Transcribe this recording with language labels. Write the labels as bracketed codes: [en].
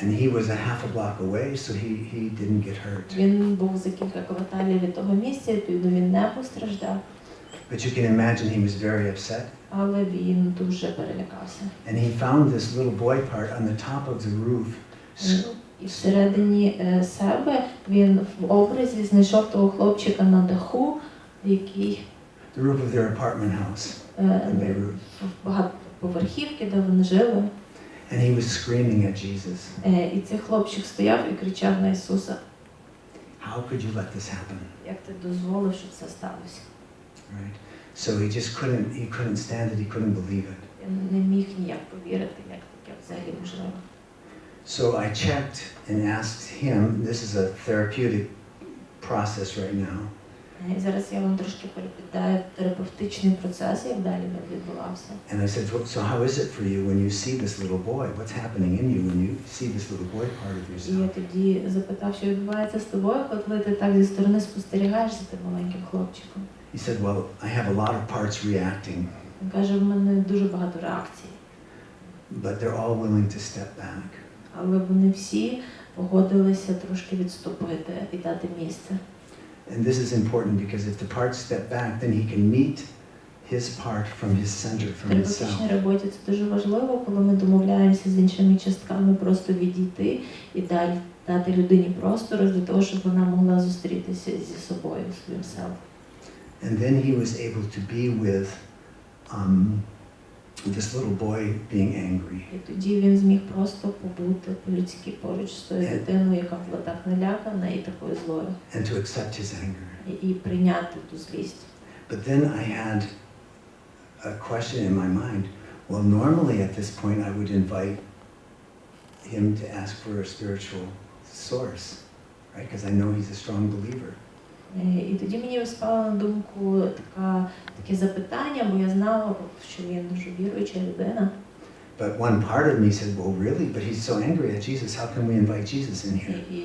[en] And he was a half a block away, so he didn't get hurt. [uk] Він був за кілька кварталів від того місця, відповідно він не постраждав. [en] But you can imagine he was very upset. [uk] Але він дуже перелякався. [en] And he found this little boy part on the top of the roof. [uk] І всередині себе він в образі знайшов того хлопчика на даху, який [en] The roof of their apartment house in Beirut. [uk] в багатоповерхівки, де вони жили. [en] And he was screaming at Jesus. [uk] І цей хлопчик стояв і кричав на Ісуса. [en] How could you let this happen? [uk] Як ти дозволив, щоб це сталося? [en] Right. So he just couldn't stand it. He couldn't believe it. [uk] Він не міг ніяк повірити, як таке взагалі можливо. [en] So I checked and asked him, this is a therapeutic process right now. [uk] І зараз я вам трошки переповідаю терапевтичний процес, як далі він відбувався. [en] And I said, so how is it for you when you see this little boy? What's happening in you when you see this little boy part of [uk] І я [en] yourself? [uk] тоді запитав, що відбувається з тобою, коли ти так зі сторони спостерігаєш за тим маленьким хлопчиком. [en] He said, well, I have a lot of parts reacting, [uk] Він каже, в мене дуже багато реакцій, [en] but they're all willing to step back. [uk] але вони всі погодилися трошки відступити і дати місце. [en] And this is important because if the parts step back, then he can meet his part from his center, from [uk] В [en] his self. [uk] терапевтичній роботі це дуже важливо, коли ми домовляємося з іншими частками просто відійти і далі дати людині простору для того, щоб вона могла зустрітися зі собою, своїм self. [en] And then he was able to be with this little boy being angry. [uk] І тоді він зміг просто побути по-людськи поруч з тою дитиною, яка була так налякана і такою злою. [en] And to accept his anger. [uk] І прийняти ту злість. [en] But then I had a question in my mind. Well, normally at this point I would invite him to ask for a spiritual source, right? Because I know he's a strong believer. [uk] І тоді мені спало на думку таке запитання, бо я знала, що він дуже віруюча людина. [en] But one part of me said, well, really? But he's so angry at Jesus. How can we invite Jesus in here?